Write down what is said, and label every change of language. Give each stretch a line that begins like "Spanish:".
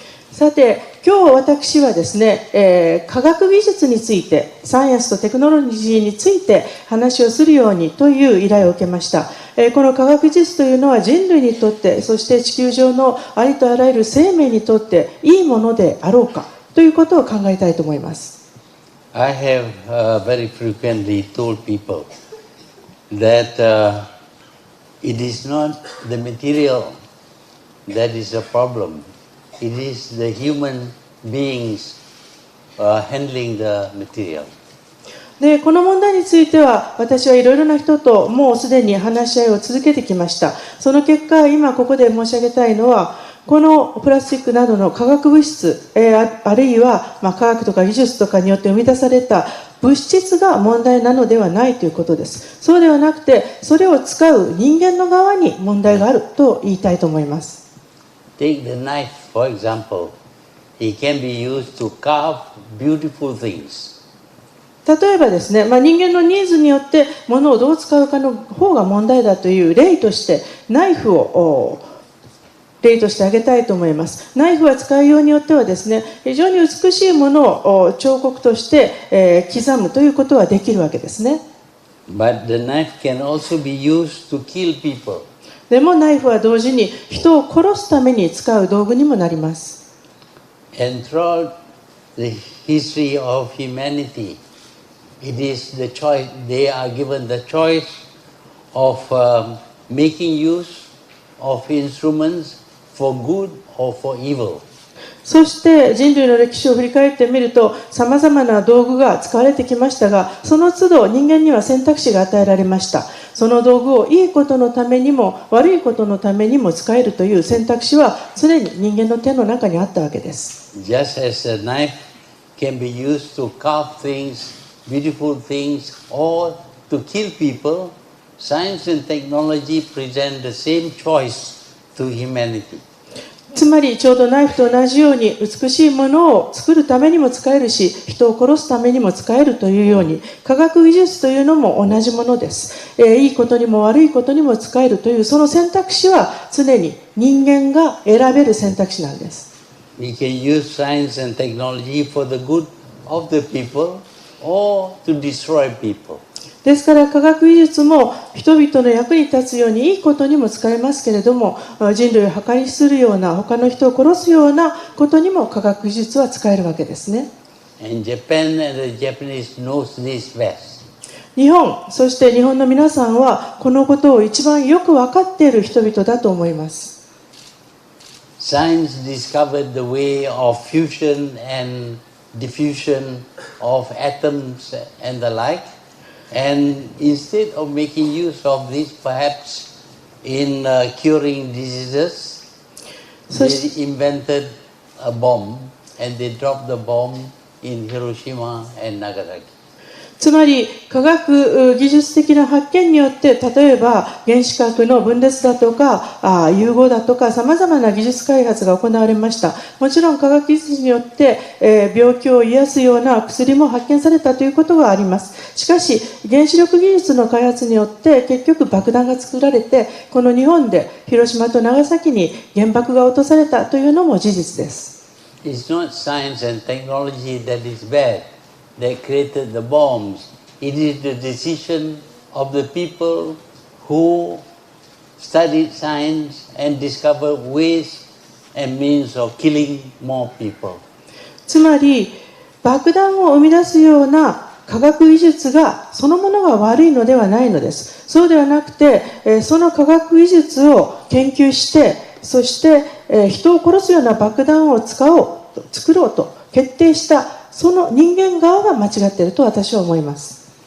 Japanese: さて今日私はですね、科学技術についてサイエンスとテクノロジーについて話をするようにという依頼を受けました。この科学技術というのは人類にとってそして地球上のありとあらゆる生命にとっていいものであろうかということを考えたいと思います。
English: I have very frequently told people that it is not the material that is a problem. It is the human beings handling the material.
Japanese: でこの問題については私はいろいろな人ともうすでに話し合いを続けてきました。その結果今ここで申し上げたいのはこのプラスチックなどの化学物質、あるいは科学とか技術とかによって生み出された物質が問題なのではないということです。そうではなくて、それを使う人間の側に問題があると言いたいと思います。
English: Take the knife, for example. It can be used to carve beautiful things.
Japanese: 例えばですね、人間のニーズによって物をどう使うかの方が問題だという例としてナイフを例として挙げたいと思います。ナイフは使いようによってはですね、非常に美しいものを彫刻として、刻むということはできるわけですね。
English: But the knife can also be used to kill people.
Japanese: でもナイフは同時に人を殺すために使う道具にもなります。
English: And throughout the history of humanity, it is the choice, they are given the choice of making use of instruments for good or for evil.
Japanese: そして人類の歴史を振り返ってみると、さまざまな道具が使われてきましたが、その都度人間には選択肢が与えられました。その道具をいいことのためにも悪いことのためにも使えるという選択肢は常に人間の手の中にあったわけです。
English: Just as a knife can be used to carve things, beautiful things, or to kill people, science and technology present the same choice to humanity.
Japanese: つまりちょうどナイフと同じように美しいものを作るためにも使えるし、人を殺すためにも使えるというように、科学技術というのも同じものです。いいことにも悪いことにも使えるというその選択肢は常に人間が選べる選択肢なんです。
English: We can use science and technology for the good of the people or to destroy people.
Japanese: ですから科学技術も人々の役に立つようにいいことにも使えますけれども、人類を破壊するような他の人を殺すようなことにも科学技術は使えるわけですね。
English: And Japan and the Japanese knows this best.
Japanese: 日本、そして日本の皆さんはこのことを一番よく分かっている人々だと思います。
English: Science discovered the way of fusion and diffusion of atoms and the like. And instead of making use of this perhaps in curing diseases, they invented a bomb and they dropped the bomb in Hiroshima and Nagasaki.
Japanese: つまり科学技術的な発見によって、例えば原子核の分裂だとか融合だとかさまざまな技術開発が行われました。もちろん科学技術によって、病気を癒すような薬も発見されたということがあります。しかし原子力技術の開発によって結局爆弾が作られて、この日本で広島と長崎に原爆が落とされたというのも事実です。
English: It's not science and technology that is bad, that created the bombs. It is the decision of the people who studied science and discovered ways and means of killing more people.
Japanese: つまり爆弾を生み出すような科学技術がそのものが悪いのではないのです。そうではなくて、その科学技術を研究して、そして人を殺すような爆弾を作ろうと決定したその人間側が間違っていると私は思います。